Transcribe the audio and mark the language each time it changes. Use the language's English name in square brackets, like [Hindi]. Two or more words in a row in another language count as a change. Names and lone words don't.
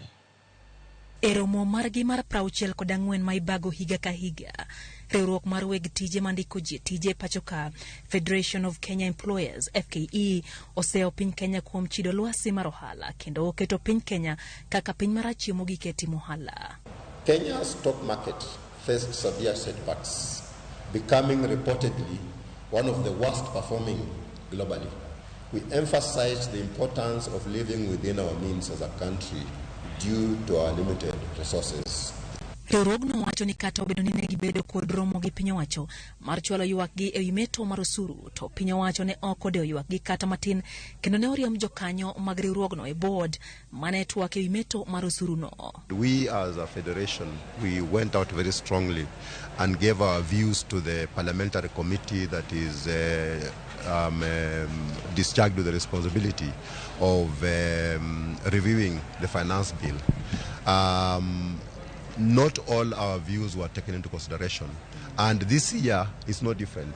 [Luo (Kenya and Tanzania)] E romo margi mar 64 ma ibago higa ka higa, riwruok mar weg tije mandiko ji tije pacho ka Federation of Kenya Employers FKE oseo piny Kenya kuom chido lwasi mar ohala kendo oketo piny Kenya kaka piny mar chiemo gi keti mohala. [English] Kenya's stock market faced severe setbacks, becoming reportedly one of the worst performing globally. We emphasize the importance of living within our means as a country due to our limited resources. [Luo (Kenya and Tanzania)] Riwruogno wacho ni kata obedo ni ne gibedo kod romo gi piny owacho mar chwalo ywak gi e wi meto mar osuru, to piny owacho ne ok odewo ywak gi kata matin kendo ne oriemb jokanyo mag riwruogno e board mane twak e wi meto mar osuru no. [English] We as a federation, we went out very strongly and gave our views to the parliamentary committee that is discharged with the responsibility of reviewing the finance bill. Not all our views were taken into consideration, and this year is no different.